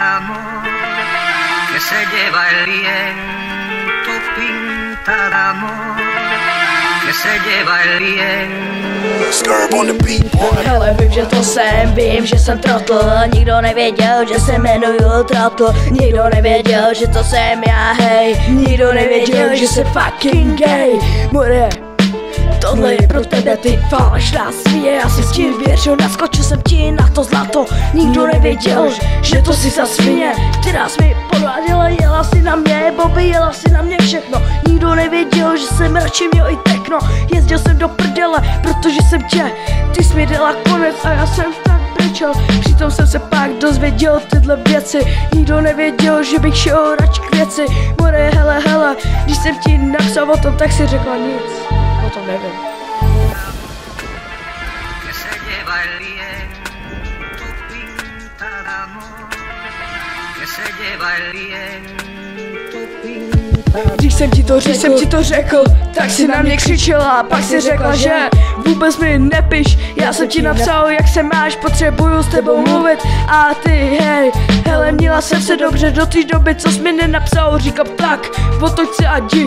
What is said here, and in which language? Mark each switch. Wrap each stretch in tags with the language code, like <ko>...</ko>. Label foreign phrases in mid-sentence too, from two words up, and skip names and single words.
<es>d'amor que se lleva el viento, pinta d'amor que se lleva el viento.</es> <en>Skirb on the beat, boy.</en> <cs>Hele, vím, že to jsem, vím, že jsem trotl. Nikdo nevěděl, že se jmenuju Trotl. Nikdo nevěděl, že to jsem já, hej. Nikdo nevěděl, že jsem</cs> <en>fucking gay.</en> <cs>More, tohle je pro tebe, ty falešná svíje. Já si s tím věřil, naskočil jsem ti na to zlato. Nikdo nevěděl, že to si za svině, která jsi mi podváděla, jela si na mě, Bobby, jela si na mě všechno. Nikdo nevěděl, že jsem radši měl i techno. Jezdil jsem do prdele, protože jsem tě, ty jsi mi dala konec a já jsem tak brečel. Přitom jsem se pak dozvěděl tyhle věci. Nikdo nevěděl, že bych šel radši k věci. More, hele, když jsem ti napsal o tom, tak si řekla nic. O tom nevím.</cs> <es>Que se lleva el viento, pinta d'amor que se lleva el viento, pinta.</es> <cs>Když jsem ti to řekl, tak si na mě křičela, pak si řekla, že vůbec mi nepiš. Já jsem ti napsal, jak se máš, potřebuju s tebou mluvit. A ty, hej, hele, měla jsem se dobře do té doby, co jsi mi nenapsal. Říkám tak, otoč se a jdi.</cs>